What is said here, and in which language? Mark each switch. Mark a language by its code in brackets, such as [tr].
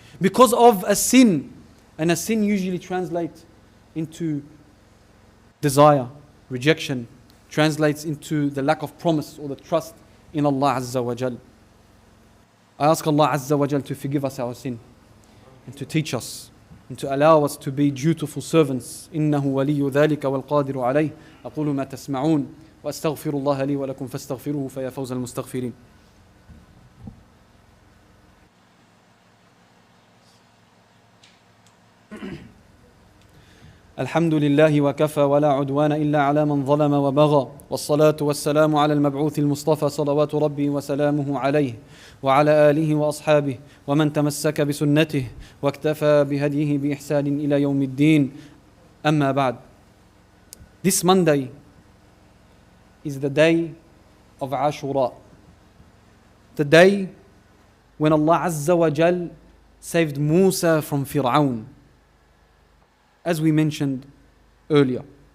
[en] Because of a sin. And a sin usually translates into desire, rejection, translates into the lack of promise or the trust in Allah Azza wa Jal. I ask Allah Azza wa Jal to forgive us our sin and to teach us and to allow us to be dutiful servants. [ar] إنه ولي ذلك والقادر عليه. أقول ما تسمعون وأستغفر الله لي ولكم فاستغفروه فيا فوز المستغفرين. الحمد لله وكفى ولا عدوان إلا على من ظلم وبغى والصلاة والسلام على المبعوث المصطفى صلوات ربي وسلامه عليه وعلى آله وأصحابه ومن تمسك بسنته واكتفى بهديه بإحسان إلى يوم الدين. أما بعد. [en] This Monday is the day of Ashura, the day when Allah Azza wa Jal saved Musa from Fir'aun, as we mentioned earlier.